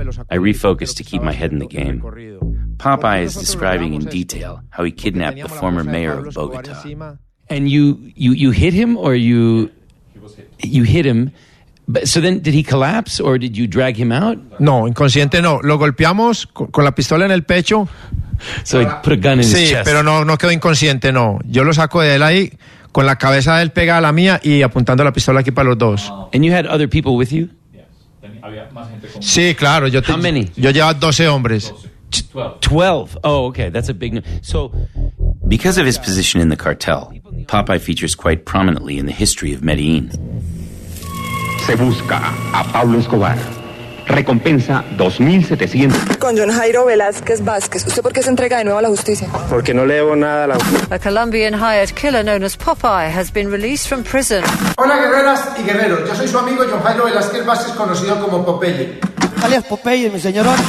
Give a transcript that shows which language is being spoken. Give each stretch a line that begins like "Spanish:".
English: I refocus to keep my head in the game. Popeye is describing in detail how he kidnapped the former mayor of Bogotá. And you hit him, or you hit him. But, so then, did he collapse, or did you drag him out?
Spanish: No, inconsciente no. Lo golpeamos con la pistola en el pecho.
English: So he put a gun in his chest.
Spanish: Sí, pero no quedó inconsciente, no. Yo lo saco de él ahí, con la cabeza de él pegada a la mía y apuntando la pistola aquí para los dos.
English: And you had other people with you?
Spanish: Sí, claro.
English: How many?
Spanish: Yo llevaba 12 hombres.
English: 12. Oh, okay. That's a big number. So, because of his position in the cartel, Popeye features quite prominently in the history of Medellin.
Spanish: Se busca a Pablo Escobar. Recompensa 2,700. Con Jhon Jairo Velasquez Vasquez. ¿Usted por qué se entrega de nuevo a la justicia? Porque no le debo nada a la...
English: A Colombian hired killer known as Popeye has been released from prison.
Spanish: Hola, guerreras y guerreros. Yo soy su amigo Jhon Jairo Velasquez Vasquez, conocido como Popeye. Alias Popeye, mi señorón.